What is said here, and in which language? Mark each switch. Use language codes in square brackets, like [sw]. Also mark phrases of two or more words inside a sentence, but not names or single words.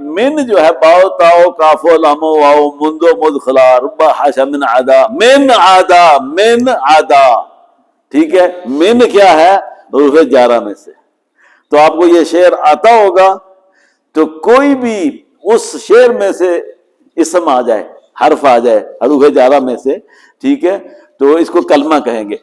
[ar] من [ur] جو ہے [ar] باؤ تاؤ کافو لامو واؤ مندو مدخلا ربا حاشا من عدا، من عدا، من عدا، [ur] ٹھیک ہے. من کیا ہے؟ حروف جارہ میں سے. تو آپ کو یہ شعر آتا ہوگا تو کوئی بھی اس شعر میں سے اسم آ جائے، حرف آ جائے حروف جارہ میں سے، ٹھیک ہے، تو اس کو کلمہ کہیں گے.